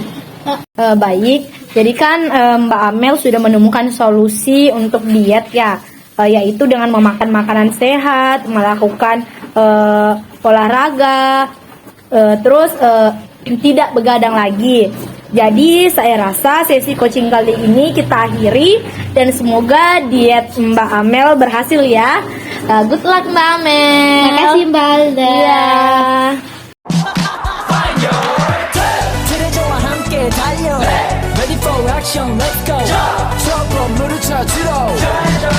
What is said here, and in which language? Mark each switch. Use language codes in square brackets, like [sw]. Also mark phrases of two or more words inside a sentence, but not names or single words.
[id] Baik, jadi kan Mbak Amel sudah menemukan solusi untuk diet ya, yaitu dengan memakan makanan sehat, melakukan olahraga, terus tidak begadang lagi. Jadi saya rasa sesi coaching kali ini kita akhiri, dan semoga diet Mbak Amel berhasil ya. [en] Good luck Mbak Amel. [id] Makasih Mbak Alda. Iya. [ko] 트레저와 함께 달려 [en] Ready for action, let's go. [ko] 저 건물을 찾으러